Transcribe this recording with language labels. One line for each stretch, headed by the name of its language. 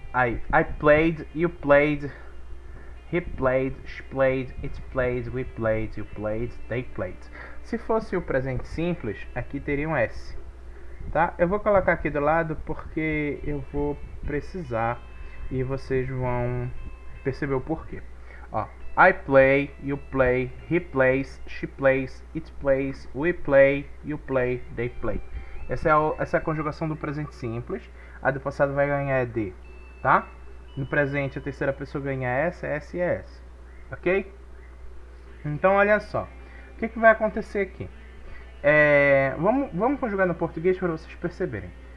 English: I played, you played, he played, she played, it played, we played, you played, they played.
Portuguese: Se fosse o presente simples, aqui teria um S. Tá? Eu vou colocar aqui do lado porque eu vou precisar e vocês vão perceber o porquê.
English: I play, you play, he plays, she plays, it plays, we play, you play, they play.
Portuguese: Essa é a conjugação do presente simples. A do passado vai ganhar ED, tá? No presente a terceira pessoa ganha S, S e S. Ok? Então olha só. O que vai acontecer aqui? Vamos conjugar no português para vocês perceberem.